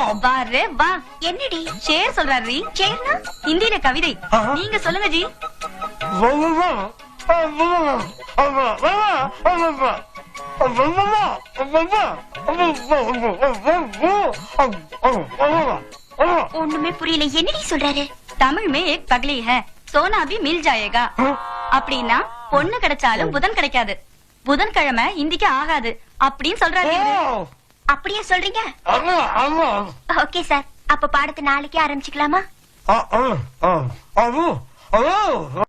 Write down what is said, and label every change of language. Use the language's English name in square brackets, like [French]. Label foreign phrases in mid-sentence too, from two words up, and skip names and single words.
[Tamil] பாரு வா. என்னடி ஷேர் சொல்றாரு? ஷேர்னா ஹிந்தில கவிதை. நீங்க சொல்லுங்க ஜி. ஒண்ணுமே புரியல. என்னடி சொல்றாரு? [Hindi] தமிழ் में एक पगली है, सोना भी मिल जाएगा. [Tamil] அப்படின்னா பொண்ணு கிடைச்சாலும் புதன் கிடைக்காது, புதன்கிழமை ஹிந்திக்கு ஆகாது அப்படின்னு சொல்றாரு. அப்படியே சொல்றீங்க? ஓகே சார், அப்ப பாடத்தை நாளைக்கே ஆரம்பிச்சுக்கலாமா?